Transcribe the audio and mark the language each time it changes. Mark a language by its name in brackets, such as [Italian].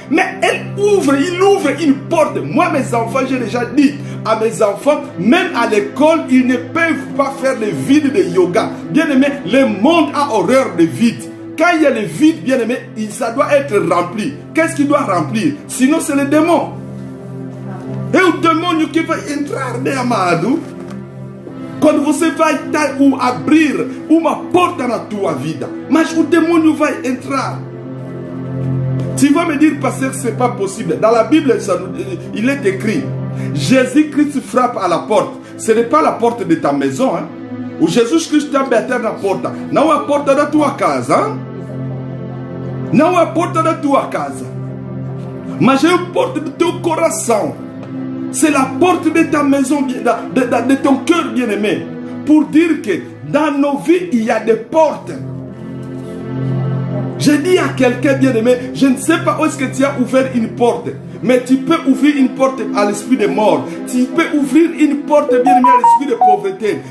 [French] Mais il ouvre une porte. Moi, mes enfants, j'ai déjà dit à mes enfants, même à l'école, ils ne peuvent pas faire les vides de yoga. Bien aimé, le monde a horreur des vides. Quand il y a le vide, bien aimé, ça doit être rempli. Qu'est-ce qu'il doit remplir? Sinon, c'est le démon. Et le démon qui va entrer dans Amadou. [Portuguese] Quando você vai abrir uma porta na tua vida, mas o demônio vai entrar. [French] Tu vas me dire, pasteur, que ce n'est pas possible. Dans la Bible, il est écrit, Jésus-Christ frappe à la porte. Ce n'est pas la porte de ta maison. [Portuguese] Hein? O Jesus-Cristo está batendo na porta. Não é a porta da tua casa. Hein? Não é a porta da tua casa. Mas é a porta do teu coração. [French] C'est la porte de ta maison, de ton cœur bien-aimé. Pour dire que dans nos vies, il y a des portes. Je dis à quelqu'un bien-aimé, je ne sais pas où est-ce que tu as ouvert une porte. Mais tu peux ouvrir une porte à l'esprit de mort. Tu peux ouvrir une porte, bien-aimé, à l'esprit de pauvreté.